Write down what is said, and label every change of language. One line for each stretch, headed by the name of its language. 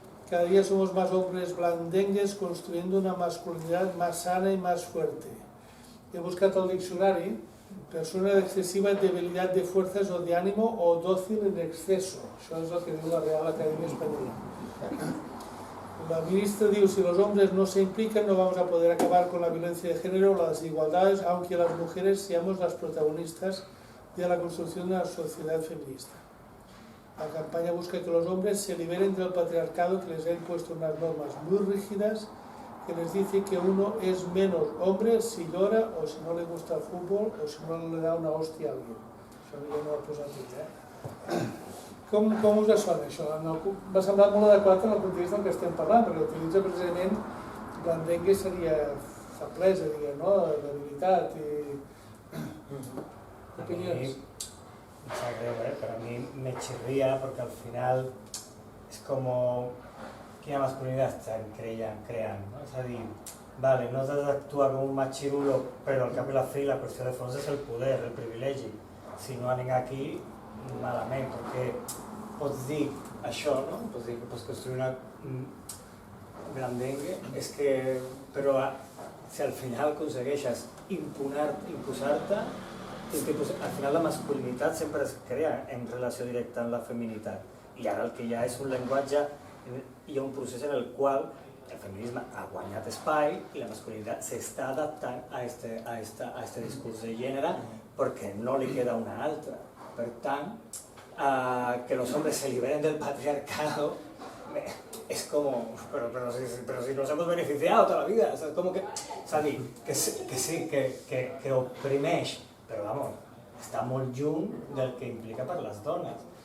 Spanish: Cada día somos más hombres blandengues construyendo una masculinidad más sana y más fuerte.
Catalan: He buscat al diccionari
Spanish: persona de excesiva debilidad de fuerzas o de ánimo o dócil en exceso.
Catalan: Això és el que diu la Real Academia Española.
Spanish: La ministra diu, si los hombres no se implican no vamos a poder acabar con la violencia de género o las desigualdades, aunque las mujeres seamos las protagonistas de la construcción de una sociedad feminista. La campaña busca que los hombres se liberen del patriarcado que les ha impuesto unas normas muy rígidas que les dice que uno es menos hombre si llora o si no le gusta el fútbol o si no le da una hòstia a alguien.
Catalan: Això jo no ho he posat aquí, Com us sona això? M'ha semblat molt adequat en el context del que estem parlant, perquè utilitza precisament blandengue seria feblesa, diguem, no? Debilitat i... Opinions?
Spanish: Me sabe greu, pero a mí me chirría porque al final es como quina masculinidad están creant, no?
Catalan: És a dir, vale, no has d'actuar com un machirulo, però al cap i la fi la qüestió de fons és el poder, el privilegi. Si no anem aquí, malament, perquè pots dir això, no? Pots dir que pots construir una blandengue, és que, però si al final aconsegueixes imposar-te, al final la masculinitat sempre es crea en relació directa amb la feminitat. I ara el que hi ha és un llenguatge, hi ha un procés en el qual el feminisme ha guanyat espai i la masculinitat s'està adaptant a este discurs de gènere perquè no li queda una altra. Per tant,
Spanish: que los hombres se liberen del patriarcado es como, pero si nos hemos beneficiado toda la vida, es como que,
Catalan: és a dir, que sí, que oprimeix, però
Spanish: vamos,
Catalan: està molt lluny del que implica per les dones.